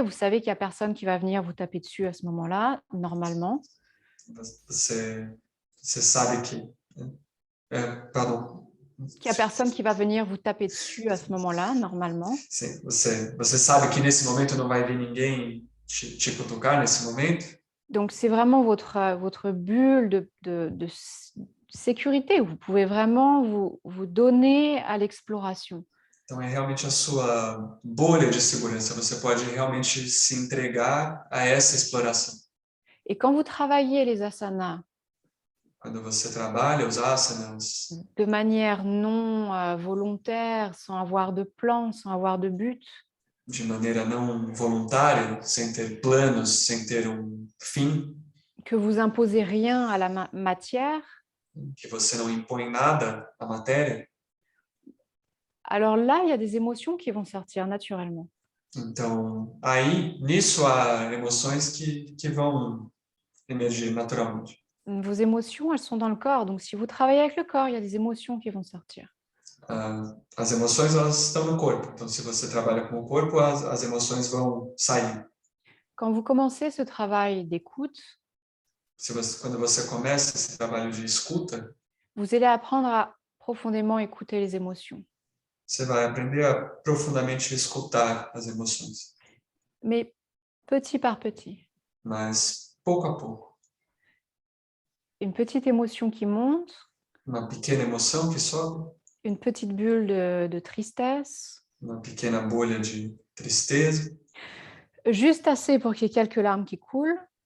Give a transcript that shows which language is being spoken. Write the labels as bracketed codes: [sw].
[fr] Vous savez qu'il n'y a personne qui va venir vous taper dessus à ce moment-là, normalement. [pt] Você sabe que... [fr] pardon. Qu'il n'y a personne qui va venir vous taper dessus à ce moment-là, normalement. [pt] Sim, você sabe que nesse momento não vai vir ninguém te cutucar nesse momento. [fr] Donc, c'est vraiment votre bulle de sécurité. Vous pouvez vraiment vous donner à l'exploration. [pt] Então, é realmente a sua bolha de segurança. Você pode realmente se entregar a essa exploração. [fr] Et quand vous travaillez les asanas, [pt] quando você trabalha os asanas [fr] de manière non volontaire, sans avoir de plan, sans avoir de but, [pt] de maneira não voluntária, sem ter planos, sem ter fim, [fr] que vous imposez rien à la matière, [pt] que você não impõe nada à matéria, [fr] alors là, il y a des émotions qui vont sortir naturellement. [pt] então aí, nisso há emoções que vão emergir naturalmente. [fr] Vos émotions, elles sont dans le corps. Donc, si vous travaillez avec le corps, il y a des émotions qui vont sortir. [pt] As emoções, elas estão no corpo. Então, se você trabalha com o corpo, as emoções vão sair. [fr] Quand vous commencez ce travail d'écoute, [pt] quando você começa esse trabalho de escuta, [fr] vous allez apprendre à profondément écouter les émotions. [pt] Você vai aprender a profundamente escutar as emoções. [fr] Mais petit par petit. [pt] Mas pouco a pouco. [fr] Une petite émotion qui monte. [pt] Uma pequena emoção que sobe. [fr] Une petite bulle de tristesse. [pt] Uma pequena bolha de tristeza. [fr] Juste assez pour qu'il y ait quelques larmes qui coulent.